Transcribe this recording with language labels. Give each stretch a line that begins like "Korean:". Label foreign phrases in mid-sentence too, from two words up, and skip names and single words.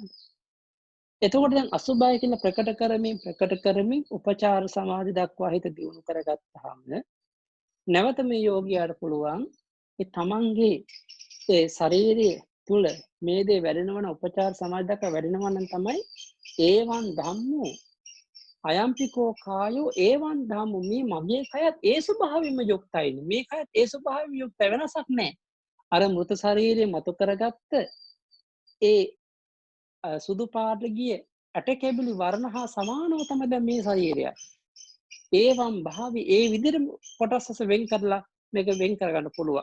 Sinhala: එතකොට දැන් අසුබයි කියලා ප්‍රකට කරමින් උපචාර සමාධි දක්වා හිත දියුණු කරගත්තාම නැවත මේ යෝගියාට පුළුවන් ඒ තමන්ගේ ඒ ශරීරයේ තුල මේ දේ වැඩෙනවන උපචාර සමාධි දක්වා වැඩෙනවා නම් තමයි
Pali: ඒවන් ධම්මෝ අයම්පිකෝ කායෝ ඒවන් ධම්මෝ
Sinhala: මේ මගේ කයත් ඒ ස්වභාවයෙන්ම යුක්තයිනේ. මේ කයත් ඒ ස්වභාවයෙන්ම යුක්ත වෙනසක් නැහැ. අර මృత ශරීරයේ මතු කරගත්ත ඒ සුදු පාට ගිය ඇට කැබිලි වර්ණ හා සමානව තමයි දැන් මේ ශරීරය.
Pali: ඒවම් භාවි
Sinhala: ඒ විදිහට කොටස් වෙන් කරලා මේක වෙන් කරගන්න පුළුවන්.